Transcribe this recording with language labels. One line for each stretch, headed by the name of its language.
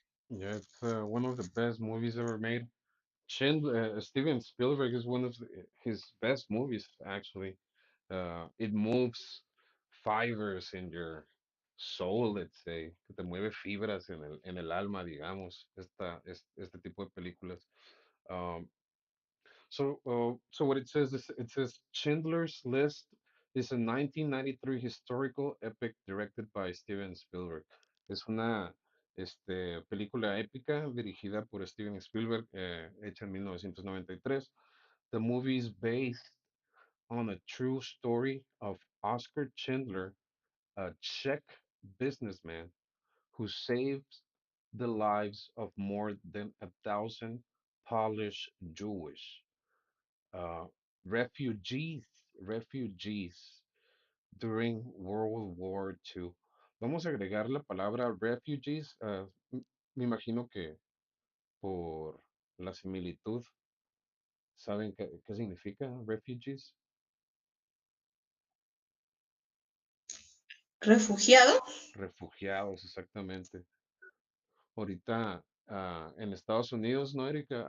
English: Yeah, it's one of the best movies ever made. Steven Spielberg is one of his best movies, actually. It moves fibers in your soul, let's say,
Spanish: que te mueve fibras en el alma, digamos, este tipo de películas.
English: Um, so what it says is it says Schindler's List is a 1993 historical epic directed by Steven Spielberg.
Spanish: Es una película épica dirigida por Steven Spielberg, hecha en 1993.
English: The movie is based on a true story of Oscar Schindler, a Czech businessman who saves the lives of more than 1,000 Polish Jewish uh, refugees, refugees during World War II.
Spanish: Vamos a agregar la palabra refugees. Me imagino que por la similitud, ¿saben qué significa refugees? ¿Refugiados? Refugiados, exactamente. Ahorita en Estados Unidos, ¿no, Erika?